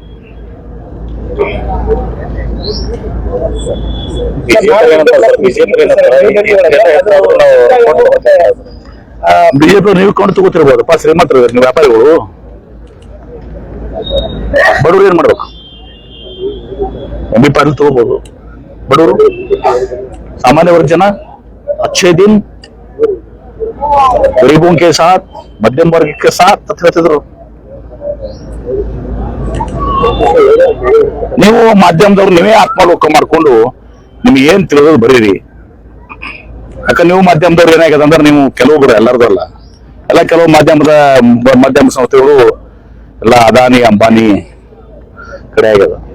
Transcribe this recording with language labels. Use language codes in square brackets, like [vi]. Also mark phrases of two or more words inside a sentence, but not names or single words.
[kn] ಬಿಜೆಪಿ ನೀವು ಕೊಂಡು ತಗೋತಿರ್ಬೋದಪ್ಪ, ಶ್ರೀಮಂತರು ನೀವು ವ್ಯಾಪಾರಿಗಳು. ಬಡವರು ಏನ್ ಮಾಡ್ಬೇಕು? MB ಪಾಟೀಲ್ ತಗೋಬಹುದು. ಬಡವರು, ಸಾಮಾನ್ಯ ವರ್ಗ ಜನ [hi] अच्छे दिन गरीबों के साथ, मध्यम वर्ग के साथ [kn] ಹೇಳ್ತಿದ್ರು. ನೀವು ಮಾಧ್ಯಮದವ್ರು ನೀವೇ ಆತ್ಮಾವಲೋಕ ಮಾಡ್ಕೊಂಡು ನಿಮ್ಗೆ ಏನ್ ತಿಳಿದ್ರು ಬರೀರಿ. ಯಾಕಂದ್ರೆ ನೀವು ಮಾಧ್ಯಮದವ್ರು ಏನಾಗ್ಯದ ಅಂದ್ರೆ, ನೀವು ಕೆಲವೊಬ್ರು, ಎಲ್ಲರದು ಅಲ್ಲ, ಎಲ್ಲ ಕೆಲವು ಮಾಧ್ಯಮ ಸಂಸ್ಥೆಗಳು ಎಲ್ಲ ಅದಾನಿ ಅಂಬಾನಿ ಕಡೆ ಆಗ್ಯದ.